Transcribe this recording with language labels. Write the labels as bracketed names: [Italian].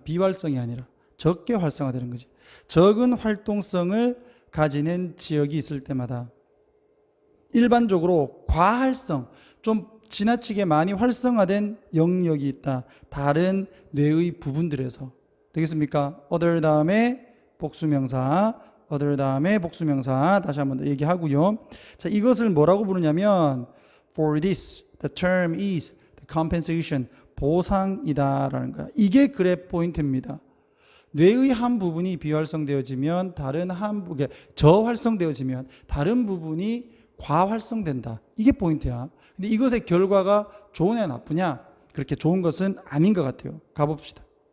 [Korean] 비활성이 아니라 적게 활성화되는 거지. 적은 활동성을 가지는 지역이 있을 때마다, 일반적으로 과활성, 좀 지나치게 많이 활성화된 영역이 있다. 다른 뇌의 부분들에서. 되겠습니까? other 다음에 복수명사, other 다음에 복수명사 다시 한번 더 얘기하고요. 자, 이것을 뭐라고 부르냐면 [English] for this, the term is the compensation, [Korean] 보상이다라는 거야. 이게 글의 포인트입니다. 뇌의 한 부분이 비활성되어지면 다른 한 부분이 저활성되어지면 다른 부분이 과활성된다. 이게 포인트야. 근데 이것의 결과가 좋으냐 나쁘냐? 그렇게 좋은 것은 아닌 것 같아요. 가봅시다.